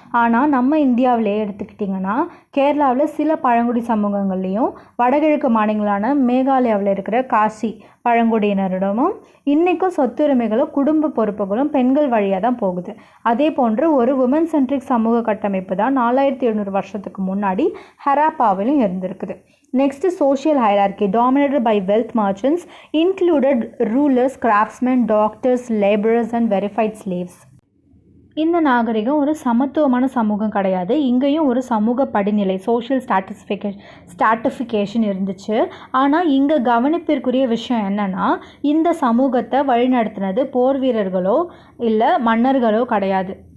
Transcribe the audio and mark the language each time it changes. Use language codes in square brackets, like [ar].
[ta] ஆனால் நம்ம இந்தியாவிலே எடுத்துக்கிட்டிங்கன்னா கேரளாவில் சில பழங்குடி சமூகங்கள்லேயும் வடகிழக்கு மாநிலங்களான மேகாலயாவில் இருக்கிற காசி பழங்குடியினரிடமும் இன்றைக்கும் சொத்துரிமைகளும் குடும்ப பொறுப்புகளும் பெண்கள் வழியாக தான் போகுது. அதே போன்று ஒரு உமன் சென்ட்ரிக் சமூக கட்டமைப்பு தான் 4700 வருஷத்துக்கு முன்னாடி ஹராப்பாவிலும் இருந்திருக்குது. [en] Next, social hierarchy dominated by wealth merchants included rulers, craftsmen, doctors, laborers and verified slaves. [ta] இந்த நாகரிகம் ஒரு சமத்துவமான சமூகம் கிடையாது. இங்கேயும் ஒரு சமூக படிநிலை சோஷியல் ஸ்டாட்டிஃபிகேஷன் இருந்துச்சு. ஆனால் இங்கே கவனிப்பிற்குரிய விஷயம் என்னென்னா, இந்த சமூகத்தை வழிநடத்தினது போர் வீரர்களோ இல்லை மன்னர்களோ கிடையாது.